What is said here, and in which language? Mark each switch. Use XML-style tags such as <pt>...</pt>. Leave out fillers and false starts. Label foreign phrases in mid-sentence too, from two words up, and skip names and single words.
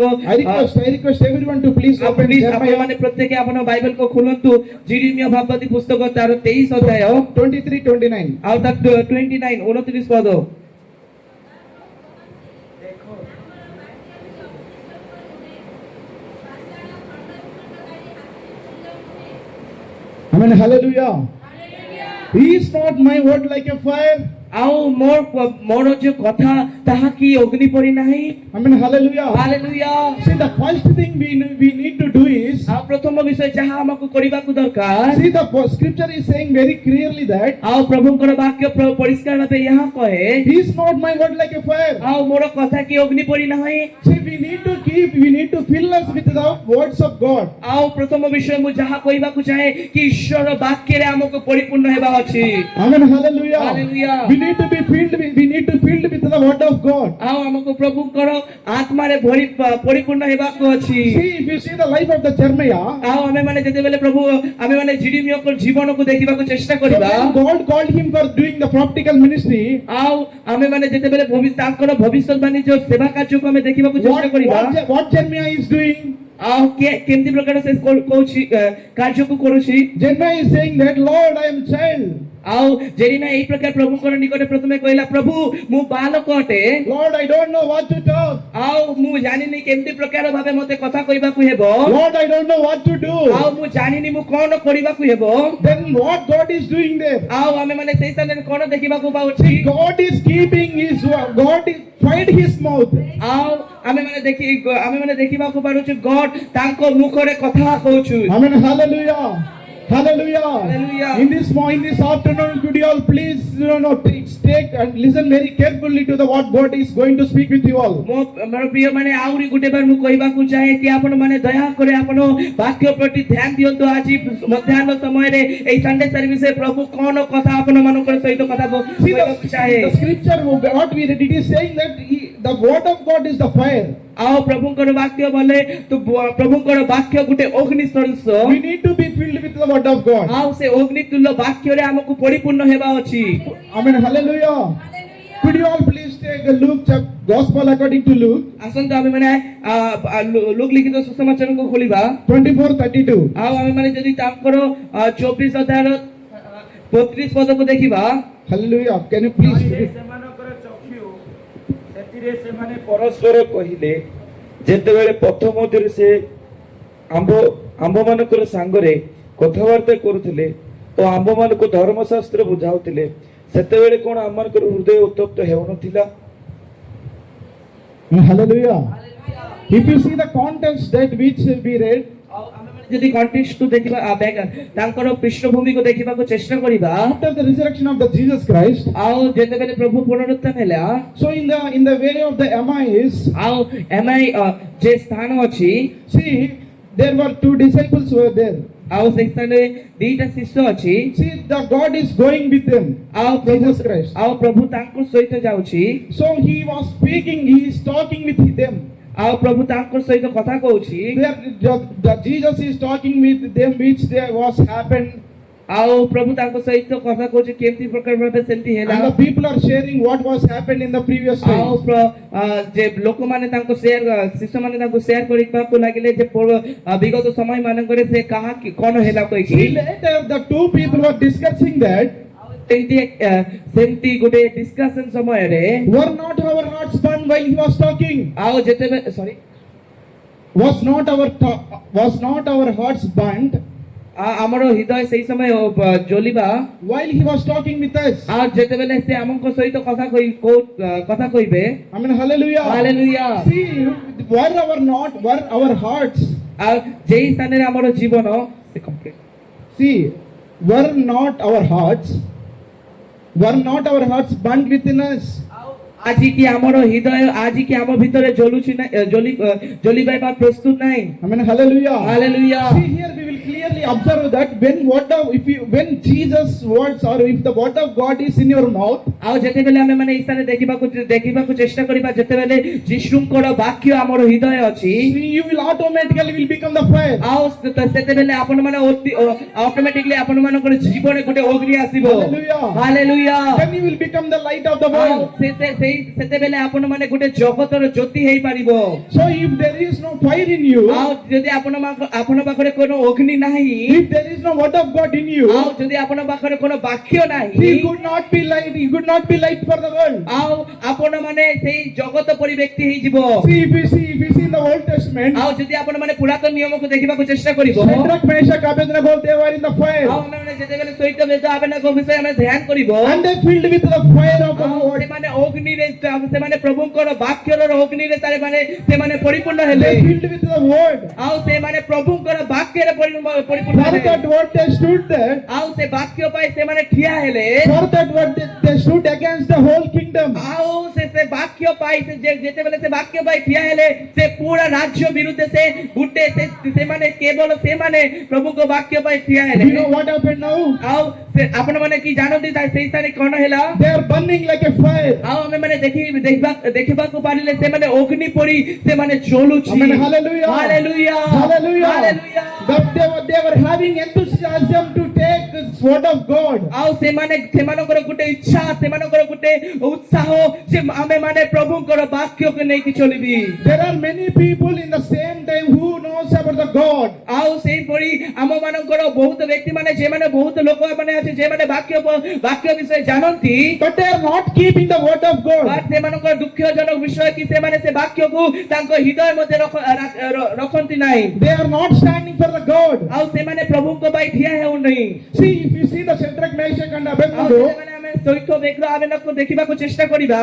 <en>I request everyone to please open</en> <or>ଆପଣ Jeremiah ମାନେ ପ୍ରତ୍ୟେକ ଆପଣ ବାଇବେଲ କୁ ଖୋଲନ୍ତୁ ଜିରିମିୟ ଭାଗବତୀ ପୁସ୍ତକ ତାର 23 ଅଧ୍ୟାୟ 23-29. ଆଉ ତା 29 29 ପଦ।</or> <en>Amen. Hallelujah. Is not my word like a fire?</en> <or>ଆଉ ମୋର ଯୋଉ କଥା ତାହା କି ଅଗ୍ନି ପରି ନାହିଁ।</or> <en>Amen. Hallelujah.</en> <or>ହାଲେଲୁୟା।</or> <en>See, the first thing we need to do is,</en> <or>ଆଉ ପ୍ରଥମ ବିଷୟ ଯାହା ଆମକୁ କରିବାକୁ ଦରକାର</or> <en>see, the scripture is saying very clearly that</en> <or>ଆଉ ପ୍ରଭୁଙ୍କର ବାକ୍ୟ ପରିଷ୍କାର ଭାବେ ଏହା କହେ</or> <en>is not my word like a fire.</en> <or>ଆଉ ମୋର କଥା କି ଅଗ୍ନି ପରି ନାହିଁ।</or> <en>See, we need to fill us with the words of God.</en> <or>ଆଉ ପ୍ରଥମ ବିଷୟ ମୁଁ ଯାହା କହିବାକୁ ଚାହେଁ କି ଈଶ୍ୱର ବାକ୍ୟରେ ଆମକୁ ପରିପୂର୍ଣ୍ଣ ହେବା ଅଛି।</or> <en>Amen. Hallelujah. Hallelujah. We need to be filled with the word of God.</en> <or>ଆଉ ଆମକୁ ପ୍ରଭୁଙ୍କର ଆତ୍ମାରେ ପରିପୂର୍ଣ୍ଣ ହେବାକୁ ଅଛି।</or> <en>See, if you see the life of the Jeremiah,</en> <or>ଆଉ ଆମେ ମାନେ ଯେତେବେଳେ ପ୍ରଭୁ ଆମେ ମାନେ ଜିରିମିୟଙ୍କ ଜୀବନକୁ ଦେଖିବାକୁ ଚେଷ୍ଟା so କରିବା</or> <en>when God called him for doing the prophetical ministry,</en> <or>ଆଉ ଆମେ ମାନେ ଯେତେବେଳେ ତାଙ୍କର ଭବିଷ୍ୟତବାଣୀ ଯୋଉ ସେବା କାର୍ଯ୍ୟକୁ ଆମେ ଦେଖିବାକୁ ଚେଷ୍ଟା କରିବା</or> <en>what Jeremiah is doing?</en> <or>ଆଉ କେମିତି ପ୍ରକାର ସେ କହୁଛି କାର୍ଯ୍ୟକୁ କରୁଛି।</or> <en>Jeremiah is saying that, Lord, I am child.</en> <or>ଆଉ ଜେରିମିୟା ଏହି ପ୍ରକାର ପ୍ରଭୁଙ୍କର ନିକଟରେ ପ୍ରଥମେ କହିଲା ପ୍ରଭୁ ମୁଁ ବାଲକ ଅଟେ</or> <en>Lord, I don't know what to talk.</en> <or>ଆଉ ମୁଁ ଜାଣିନି କେମିତି ପ୍ରକାର ଭାବେ ମତେ କଥା କହିବାକୁ ହେବ।</or> <en>Lord, I don't know what to do.</en> <or>ଆଉ ମୁଁ ଜାଣିନି ମୁଁ କଣ କରିବାକୁ ହେବ।</or> <en>Then what God is doing there?</en> <or>ଆଉ ଆମେ ମାନେ ସେଇ ସ୍ଥାନରେ କଣ ଦେଖିବାକୁ ପାଉଛୁ</or> <en>God is keeping his word. God is find his mouth.</en> <or>ଆଉ ଆମେ ମାନେ ଦେଖିବାକୁ ପାରୁଛୁ ଗଡ ତାଙ୍କ ମୁଖରେ କଥା କହୁଛୁ।</or> <en>Amen. Hallelujah. Hallelujah. Hallelujah. In this afternoon, could you all please take and listen very carefully to the what God is going to speak with you all.</en> <or>ମୋର ପ୍ରିୟ ମାନେ ଆହୁରି ଗୋଟେ ବାର ମୁଁ କହିବାକୁ ଚାହେଁ କି ଆପଣ ମାନେ ଦୟାକରି ଆପଣ ବାକ୍ୟ ପ୍ରତି ଧ୍ୟାନ ଦିଅନ୍ତୁ। ଆଜି ମଧ୍ୟାହ୍ନ ସମୟରେ ଏଇ</or> <en>Sunday serviceରେ</en> <or>ପ୍ରଭୁ କଣ କଥା ଆପଣ ମାନଙ୍କର ସହିତ କଥା See, କହିବାକୁ ଚାହେଁ।</or> <en>the scripture what we read, it is saying that the word of God is the fire.</en> <or>ଆଉ ପ୍ରଭୁଙ୍କର ବାକ୍ୟ ବୋଲେ ତ ପ୍ରଭୁଙ୍କର ବାକ୍ୟ ଗୋଟେ ଅଗ୍ନି ସଦୃଶ।</or> <en>We need to be filled with the word of God.</en> <or>ଆଉ ସେ ଅଗ୍ନି ତୁଲ୍ୟ ବାକ୍ୟରେ ଆମକୁ ପରିପୂର୍ଣ୍ଣ ହେବା ଅଛି।</or> <en>Amen. Hallelujah. Could you all please take a Luke Gospel according to Luke</en> <or>ଆସନ୍ତୁ ଆମେ ମାନେ ଲୁକ୍ ଲିଖିତ ସୁସମାଚାରକୁ ଖୋଲିବା 24:32. ଆଉ ଆମେ ମାନେ ଯଦି ତାଙ୍କର 24 ଅଧ୍ୟାୟର 32 ପଦକୁ ଦେଖିବା।</or> <en>Hallelujah. Can you please read?</en> <or>ସେମାନଙ୍କର ଚକ୍ଷୁ ସେଥିରେ ସେମାନେ ପରସ୍ପର କହିଲେ ଯେତେବେଳେ ପଥ ମଧ୍ୟରେ ସେ ଆମ୍ଭମାନଙ୍କର ସାଙ୍ଗରେ କଥାବାର୍ତ୍ତା କରୁଥିଲେ ଓ ଆମ୍ଭମାନଙ୍କୁ ଧର୍ମଶାସ୍ତ୍ର ବୁଝାଉଥିଲେ ସେତେବେଳେ କଣ ଆମମାନଙ୍କର ହୃଦୟ ଉତ୍ତପ୍ତ ହେଉନଥିଲା?</or> <en>Hallelujah. If you see the context that which we read,</en> <or>ଆଉ ଆମେ ମାନେ ଯଦି କଣ୍ଟେକ୍ସଟ କୁ ଦେଖିବା ତାଙ୍କର ପୃଷ୍ଠଭୂମିକୁ ଦେଖିବାକୁ ଚେଷ୍ଟା କରିବା</or> <en>after the resurrection of the Jesus Christ,</en> <or>ଆଉ ଯେତେବେଳେ ପ୍ରଭୁ ପୁନରୁତ୍ଥାନ ହେଲା</or> <en>so in the way of the Emmaus,</en> <or>ଆଉ ଏମାଇ ଯେ ସ୍ଥାନ ଅଛି</or> <en>see, there were two disciples who were there.</en> <or>ଆଉ ସେଇ ସ୍ଥାନରେ ଦିଟା ଶିଷ୍ୟ ଅଛି।</or> <en>See, the God is going with them.</en> <or>ଆଉ Jesus Christ. ଆଉ ପ୍ରଭୁ ତାଙ୍କ ସହିତ ଯାଉଛି।</or> <en>So he was speaking, he is talking with them.</en> <or>ଆଉ ପ୍ରଭୁ ତାଙ୍କ ସହିତ କଥା କହୁଛି।</or> <en>The Jesus is talking with them, which there was happened.</en> <or>ଆଉ ପ୍ରଭୁ ତାଙ୍କ ସହିତ କଥା କହୁଛି କେମିତି ପ୍ରକାର ଭାବେ ସେମିତି ହେଲା।</or> <en>And the people are sharing what was happened in the previous</en> <or>ଆଉ</or> <en>days.</en> <or>ଯେ ଲୋକମାନେ ତାଙ୍କୁ ଶିଷ୍ୟମାନେ ତାଙ୍କୁ ସେୟାର କରିବାକୁ ଲାଗିଲେ ଯେ ବିଗତ ସମୟ ମାନଙ୍କରେ ସେ କାହା କଣ ହେଲା କହିକି।</or> <en>See, later the two people were discussing that,</en> <or>ସେମିତି ଗୋଟେ ଡିସ୍କସନ ସମୟରେ</or> <en>were not our hearts burned while he was talking?</en> <or>ଆଉ ଯେତେବେଳେ ସରି</or> <en>Was not our hearts burned</en> <or>ଆମର ହୃଦୟ ସେଇ ସମୟ ଜ୍ୱଳିବା</or> <en>while he was talking with us?</en> <or>ଆଉ ଯେତେବେଳେ ସେ ଆମଙ୍କ ସହିତ କଥା କହିବେ।</or> <en>I mean, hallelujah. Hallelujah. See, were our hearts,</en> <or>ଆଉ ଯେଇ ସ୍ଥାନରେ ଆମର ଜୀବନ</or> <en>see, were not our hearts burned within us?</en> <or>ଆଜି କି ଆମର ହୃଦୟ ଆଜି କି ଆମ ଭିତରେ ଜଳୁଛି ନା ଜଳିବା ପାଇଁ ପ୍ରସ୍ତୁତ ନାହିଁ।</or> <en>Amen. Hallelujah. Hallelujah. See here we will clearly observe that when Jesus' words or if the word of God is in your mouth,</en> <or>ଆଉ ଯେତେବେଳେ ଆମେ ମାନେ ଇସାରେ ଦେଖିବାକୁ ଚେଷ୍ଟା କରିବା ଯେତେବେଳେ ଯୀଶୁଙ୍କର ବାକ୍ୟ ଆମର ହୃଦୟ ଅଛି</or> <en>you will automatically become the fire.</en> <or>ଆଉ ସେତେବେଳେ ଆପଣ ମାନେ ଅଟୋମେଟିକଲି ଆପଣ ମାନଙ୍କର ଜୀବନରେ ଗୋଟେ ଅଗ୍ନି ଆସିବ।</or> <en>Hallelujah.</en> <or>ହାଲେଲୁୟା।</or> <en>Then you will become the light of the</en> <or>ଆଉ</or> <en>world.</en> <or>ସେତେବେଳେ ଆପଣ ମାନେ ଗୋଟେ ଜଗତର ଜ୍ୟୋତି ହେଇପାରିବ।</or> <en>So if there is no fire in you,</en> <or>ଆଉ ଯଦି ଆପଣ ପାଖରେ কোনো ଅଗ୍ନି ନାହିଁ,</or> <en>if there is no word of God in you,</en> <or>ଆଉ ଯଦି ଆପଣ ପାଖରେ কোনো ବାକ୍ୟ ନାହିଁ,</or> <en>he could not be light for the world.</en> <or>ଆଉ ଆପଣ ମାନେ ସେଇ ଜଗତ ପରି ବ୍ୟକ୍ତି ହେଇଯିବ।</or> <en>See if you see in the Old Testament,</en> <or>ଆଉ ଯଦି ଆପଣ ମାନେ ପୁରାତନ ନିୟମକୁ ଦେଖିବାକୁ ଚେଷ୍ଟା କରିବ,</or> <en>Shadrach, Meshach, Abednego, they were in the</en> <or>ଆଉ</or> <en>fire,</en> <or>ଆମେ ମାନେ ଯେତେବେଳେ ସହିତ ବେଦ ଆବେନାଗ ବିଷୟ ଆମେ ଧ୍ୟାନ କରିବ,</or> <en>and they filled with the fire of the</en> <or>ଆଉ</or> <en>word.</en> <or>ସେମାନେ ଅଗ୍ନିରେ ସେମାନେ ପ୍ରଭୁଙ୍କର ବାକ୍ୟର ଅଗ୍ନିରେ ସେମାନେ ପରିପୂର୍ଣ୍ଣ ହେଲେ।</or> <en>They filled with the word.</en> <or>ଆଉ ସେମାନେ ପ୍ରଭୁଙ୍କର ବାକ୍ୟରେ ପରିପୂର୍ଣ୍ଣ</or> <en>For</en> <or>ହେଲେ।</or> <en>that word they stood there.</en> <or>ଆଉ ସେ ବାକ୍ୟ ପାଇଁ ସେମାନେ ଠିଆ ହେଲେ।</or> <en>For that word they stood against the whole kingdom.</en> <or>ଆଉ ସେ ବାକ୍ୟ ପାଇଁ ଯେତେବେଳେ ସେ ବାକ୍ୟ ପାଇଁ ଠିଆ ହେଲେ ସେ ପୁରା ରାଜ୍ୟ ବିରୁଦ୍ଧରେ ସେ ଗୁଟେ ସେମାନେ କେବଳ ସେମାନେ ପ୍ରଭୁଙ୍କ ବାକ୍ୟ ପାଇଁ ଠିଆ ହେଲେ।</or> <en>You know what happened now?</en> <or>ଆଉ ଆପଣ ମାନେ କି ଜାଣନ୍ତି ସେଇ ସ୍ଥାନରେ କଣ ହେଲା?</or> <en>They are burning like a fire.</en> <or>ଆଉ ଆମେ ମାନେ ଦେଖିବାକୁ ପାରିଲେ ସେମାନେ ଅଗ୍ନି ପରି ସେମାନେ ଜ୍ୱଳୁଛି।</or> <en>Amen. Hallelujah. Hallelujah. Hallelujah. Hallelujah. But they were having enthusiasm to take this word of God.</en> <or>ଆଉ ସେମାନଙ୍କର ଗୋଟେ ଇଚ୍ଛା ସେମାନଙ୍କର ଗୋଟେ ଉତ୍ସାହ ଯେ ଆମେ ମାନେ ପ୍ରଭୁଙ୍କର ବାକ୍ୟକୁ ନେଇକି ଚଳିବି।</or> <en>There are many people in the same time who knows about the God.</en> <or>ଆଉ ସେଇପରି ଆମ ମାନଙ୍କର ବହୁତ ବ୍ୟକ୍ତି ମାନେ ଯେମାନେ ବହୁତ ଲୋକ ମାନେ ଅଛି ଯେମାନେ ବାକ୍ୟ ବିଷୟ ଜାଣନ୍ତି,</or> <en>But they are not keeping the word of God.</en> <or>ସେମାନଙ୍କର ଦୁଃଖଜନକ ବିଷୟ କି ସେମାନେ ସେ ବାକ୍ୟକୁ ତାଙ୍କ ହୃଦୟ ମଧ୍ୟରେ ରଖନ୍ତି ନାହିଁ।</or> <en>They are not standing for the God.</en> <or>ଆଉ ସେମାନେ ପ୍ରଭୁଙ୍କ ପାଇଁ ଠିଆ ହେଉନାହିଁ।</or> <en>See, if you see the Shadrach, Meshach and</en> <or>ଆଉ Abednego, ଯେତେବେଳେ ଆମେ ସୈତ ବେଗ୍ର ଆବେନାଗକୁ ଦେଖିବାକୁ ଚେଷ୍ଟା କରିବା,</or>